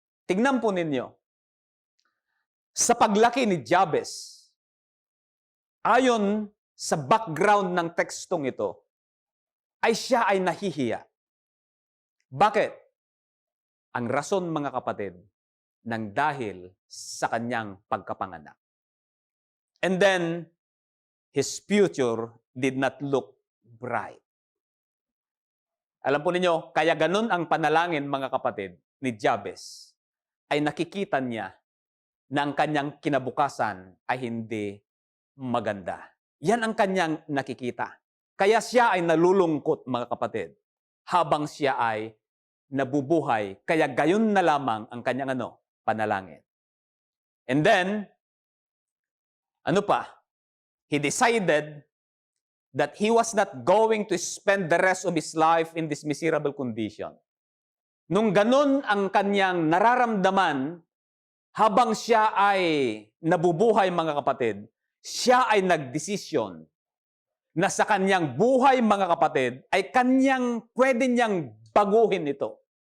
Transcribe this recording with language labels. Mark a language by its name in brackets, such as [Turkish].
[Filipino] Tignan po ninyo, sa paglaki ni Jabez, ayon sa background ng tekstong ito, ay siya ay nahihiya. Bakit? Ang rason, mga kapatid, nang dahil sa kanyang pagkapanganak. [English] And then, his future did not look bright. [Filipino] Alam po ninyo, kaya ganun ang panalangin, mga kapatid, ni Jabez, ay nakikita niya na ang kanyang kinabukasan ay hindi maganda. Yan ang kanyang nakikita. Kaya siya ay nalulungkot, mga kapatid, habang siya ay nabubuhay. Kaya gayon na lamang ang kanyang panalangin. [English] And then, he decided that he was not going to spend the rest of his life in this miserable condition. [Filipino] Nung ganun ang kanyang nararamdaman, habang siya ay nabubuhay, mga kapatid, siya ay nagdesisyon na sa kanyang buhay, mga kapatid, ay pwede niyang baguhin ito.